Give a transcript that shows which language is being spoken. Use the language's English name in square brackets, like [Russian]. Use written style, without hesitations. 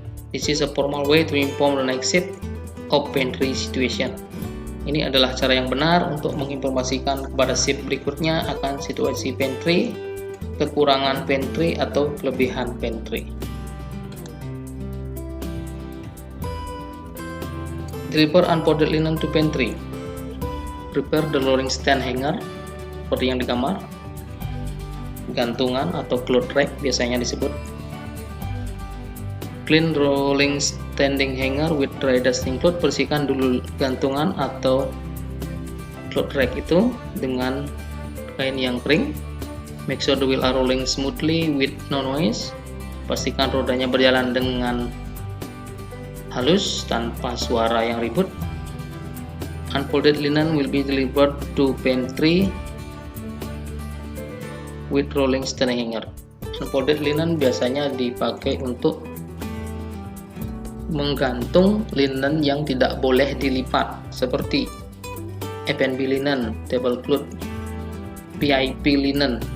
[English] This is a formal way to inform the next shift of pantry situation. [Indonesian] Ini adalah cara yang benar untuk menginformasikan kepada shift berikutnya akan situasi pantry, kekurangan pantry atau kelebihan pantry. [English] Deliver unfolded linen to pantry. Prepare the rolling stand hanger, [Indonesian] seperti yang di kamar. Gantungan atau cloth rack biasanya disebut. [English] Clean rolling standing hanger with dry dusting cloth. [Indonesian] Bersihkan dulu gantungan atau cloth rack itu dengan kain yang kering. [English] Make sure the wheel are rolling smoothly with no noise. [Indonesian] Pastikan rodanya berjalan dengan halus tanpa suara yang ribut. [English] Unfolded linen will be delivered to pantry with rolling stand hanger. [Indonesian] Unfolded linen biasanya dipakai untuk menggantung linen yang tidak boleh dilipat, seperti F&B linen, tablecloth, PIP linen.